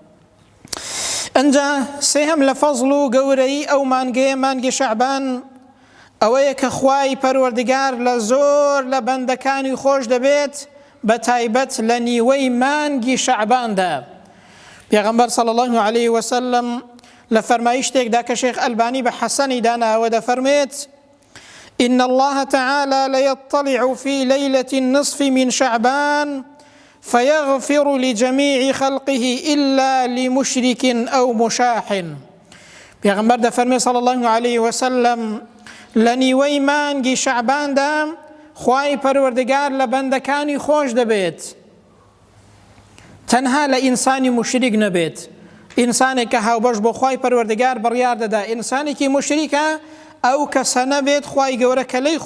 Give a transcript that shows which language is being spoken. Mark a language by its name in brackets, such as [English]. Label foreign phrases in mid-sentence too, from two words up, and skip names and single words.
[Central Kurdish] ئەنجا سێهەم لە فەزڵ و گەورەی ئەو مانگەیە مانگی شەعبان ئەوەیە کە خوای پەروەردگار لە زۆر لە بەندەکانی خۆش دەبێت بە تایبەت لە نیوەی مانگی شەعباندا. [Arabic] پێغەمبەر صلی الله عليه وسلم [Central Kurdish] لە فەرمایشتێکدا کە شێخ ئەلبانی بە حەسەنی داناوە دەفەرمێت [Arabic] إن الله تعالى ليطلع في ليلة النصف من شعبان فيغفر لجميع خلقه إلا لمشرك أو مشاح. [Central Kurdish] پێغەمبەر دەفەرمێ [Arabic] صلی الله عليه وسلم [Central Kurdish] لە نیوەی مانگی شەعباندا خوای پەروەردگار لە بەندەکانی خۆش دەبێت تەنها لە ئینسانی مشریک نەبێت. ئینسانێک کە هاوبەش بۆ خوای پەروەردگار بڕیار دەدا ئینسانێکی مشریکە ئەو کەسە نەبێت خوای گەورە کە لەی